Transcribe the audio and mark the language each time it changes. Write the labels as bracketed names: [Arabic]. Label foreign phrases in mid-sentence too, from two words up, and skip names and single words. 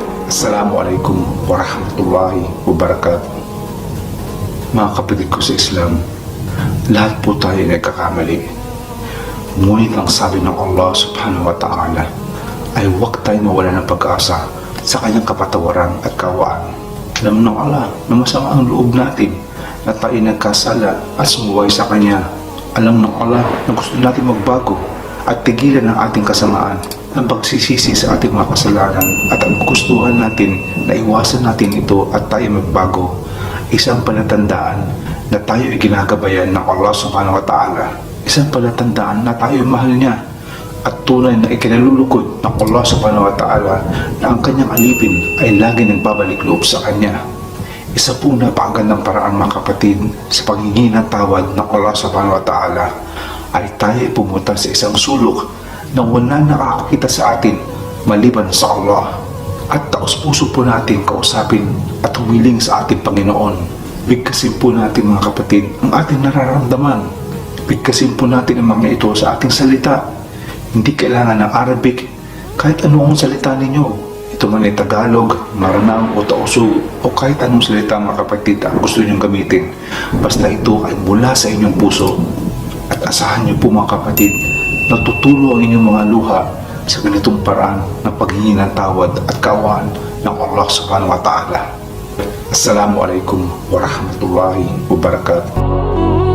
[Arabic] السلام عليكم ورحمة الله وبركاته. [Filipino] Mga kapatid ko sa Islam, lahat po tayo ay nagkakamali. Ngunit ang sabi ng Allah [Arabic] سبحانه وتعالى [Filipino] ay huwag tayo mawala ng pag-asa sa kanyang kapatawaran at kawaan. Alam ng Allah na masama ang loob natin na tayo nagkasala at sumuway sa kanya. Alam ng Allah na gusto natin magbago at tigilan ang ating kasamaan, ang pagsisisi sa ating mga kasalanan at ang gustuhan natin na iwasan natin ito at tayo magbago. Isang palatandaan na tayo ay ginagabayan ng Allah [Arabic] سبحانه وتعالى. [Filipino] Isang palatandaan na tayo ay mahal niya at tunay na ikinalulugod ng Allah [Arabic] سبحانه وتعالى [Filipino] na ang kanyang alipin ay lagi nagbabalik loob sa kanya. Isa pong napakagandang paraan, mga kapatid, sa paghingi ng tawad ng Allah [Arabic] سبحانه وتعالى [Filipino] ay tayo ay pumunta sa isang sulok na wala nakakakita sa atin maliban sa Allah, at taos-puso po natin kausapin at humiling sa ating Panginoon. Bigkasin po natin, mga kapatid, ang ating nararamdaman. Bigkasin po natin ang mga ito sa ating salita. Hindi kailangan ng Arabic, kahit anong salita ninyo. Ito man ay Tagalog, Maranao o Tausug o kahit anong salita, mga kapatid, ang gusto ninyong gamitin. Basta ito ay mula sa inyong puso. At asahan niyo po, mga kapatid, natutulo ang inyong mga luha sa ganitong paraan ng paghingi ng tawad at kaawaan ng Allah [Arabic] سبحانه وتعالى. السلام عليكم ورحمة الله وبركاته.